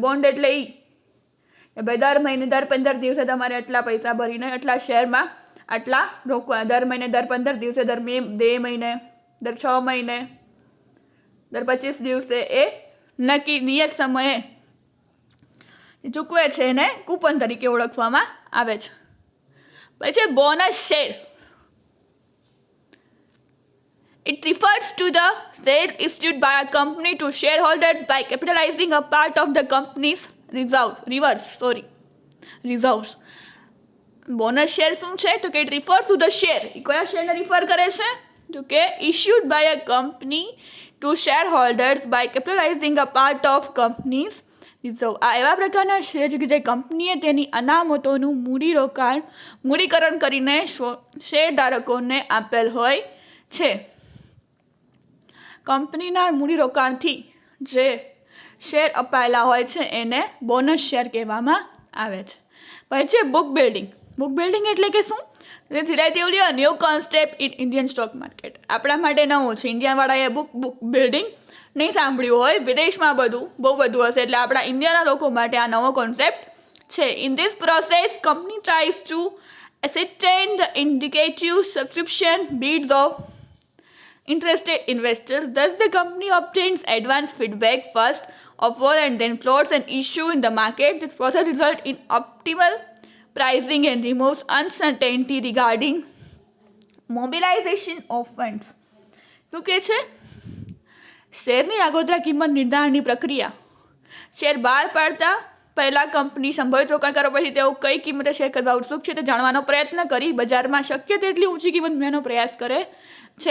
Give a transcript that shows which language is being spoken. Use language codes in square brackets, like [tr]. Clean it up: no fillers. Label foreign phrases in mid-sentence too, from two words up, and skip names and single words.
[gu] બોન્ડ એટલે એ કે ભાઈ દર મહિને, દર 15 દિવસે તમારે આટલા પૈસા ભરીને આટલા શેરમાં આટલા રોકવા, દર મહિને, દર 15 દિવસે, દર 2 મહિને, દર 6 મહિને, દર 25 દિવસે એ નક્કી નિયત સમયે ચૂકવે છે એને કૂપન તરીકે ઓળખવામાં આવે છે. પછી [en] bonus share. It refers to the shares issued by a company to shareholders by capitalizing a part of the company's reserves. bonus share [gu] શું છે? તો કે [en] it refers to the share. [gu] એ કયા શેરને રિફર કરે છે? તો કે [en] issued by a company to shareholders by capitalizing a part of company's reserve. [gu] આ એવા પ્રકારના શેર છે કે જે કંપનીએ તેની અનામતોનું મૂડીકરણ કરીને શેરધારકોને આપેલ હોય છે. કંપનીના મૂડીરોકાણથી જે શેર અપાયેલા હોય છે એને [en] bonus share [gu] કહેવામાં આવે છે. પછી [en] book building. book building [gu] એટલે કે શું? [en] It's relatively a new concept in Indian stock market. [gu] આપણા માટે નવું છે. ઇન્ડિયાવાળાએ [en] book building [gu] નહીં સાંભળ્યું હોય, વિદેશમાં બહુ બધું હશે, એટલે આપણા ઇન્ડિયાના લોકો માટે આ નવો કોન્સેપ્ટ છે. [en] In this process company tries to ascertain the indicative subscription bids of interested investors. Thus, the company obtains advance feedback first of all and then floats an issue in the market. This process results in optimal pricing and removes uncertainty regarding mobilization of funds. [gu] શું કહે છે? શેરની આગોતરા કિંમત નિર્ધારણની પ્રક્રિયા. શેર બહાર પાડતા પહેલાં કંપની સંભવિત રોકાણકારો પછી તેઓ કઈ કિંમતે શેર કરવા ઉત્સુક છે તે જાણવાનો પ્રયત્ન કરી બજારમાં શક્ય તેટલી ઊંચી કિંમત મેળવવાનો પ્રયાસ કરે છે.